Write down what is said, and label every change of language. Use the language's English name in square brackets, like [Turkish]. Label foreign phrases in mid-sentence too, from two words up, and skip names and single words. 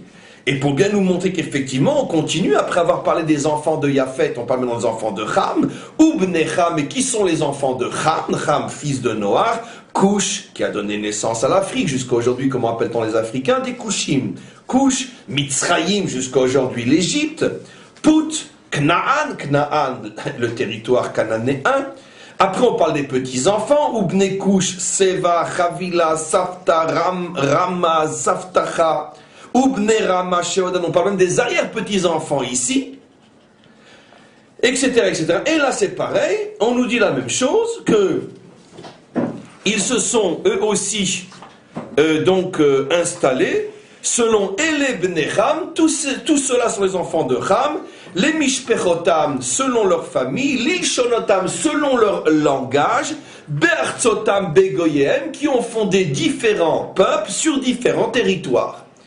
[French] Et pour bien nous montrer qu'effectivement, on continue, après avoir parlé des enfants de Yafet, on parle maintenant des enfants de Ham, ou [Hebrew] בני חם, [French] et qui sont les enfants de Ham, Ham, fils de Noach, Cush, qui a donné naissance à l'Afrique, jusqu'à aujourd'hui, comment appelle-t-on les Africains? Des Kushim. Cush, Mitzrayim, jusqu'à aujourd'hui l'Égypte, Put, Knaan, le territoire cananéen. Après, on parle des petits-enfants, [Hebrew] ובני כוש סבא חוילה סבתה רעמה סבתכא ובני רעמה שבא ודדן, [French] on parle même des arrière-petits-enfants ici, etc., etc. Et là, c'est pareil, on nous dit la même chose, que ils se sont eux aussi installés, selon [Hebrew] אלה בני חם, [French] tous ceux-là sont les enfants de Ham, les Mishpechotam selon leur famille, l'Ilshonotam selon leur langage, [Hebrew] בארצתם בגויהם [French] qui ont fondé différents peuples sur différents territoires.